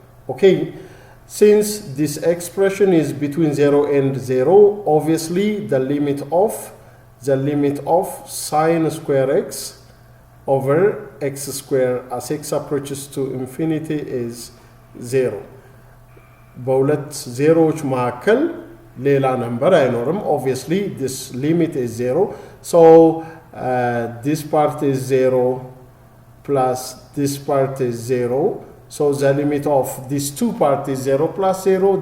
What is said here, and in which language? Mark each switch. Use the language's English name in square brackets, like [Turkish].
[English] Okay, since this expression is between 0 and 0, obviously the limit of sine square x over x squared as x approaches to infinity is 0. [Amharic] በሁለት ዜሮዎች መካከል ሌላ ነምበር አይኖርም. [English] Obviously this limit is 0, so this part is 0 plus this part is 0, so the limit of these two parts is 0 plus 0.